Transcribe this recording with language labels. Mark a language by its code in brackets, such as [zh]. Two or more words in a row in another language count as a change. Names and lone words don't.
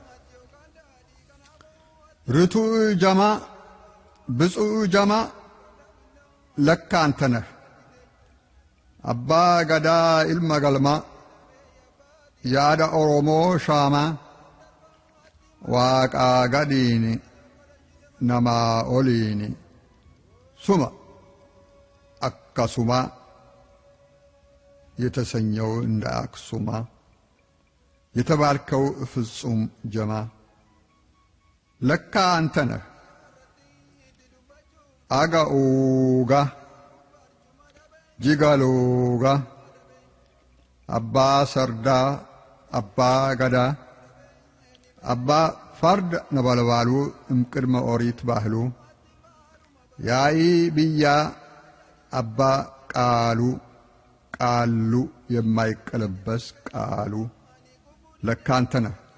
[om] rituu jamaa bitsuu jamaa lakkaantanar abbaa gadaa ilma galmaa yaada Oromoo shaamaa waaqaa gadiini namaa oliini suma akkasuma [am] የተሰኘው እንደ አክሱማ የተባልከው ፍጹም ጀማ ለካ አንተ ነህ አጋኡጋ ጂጋሎጋ አባ ሰርዳ አባ ገዳ አባ ፈርድ ነበልባሉ እምቅድመ ኦሪት ባህሉ ያይ ብያ አባ ቃሉ ቃሉ የማይቀለበስ ቃሉ ለካ አንተ ነህ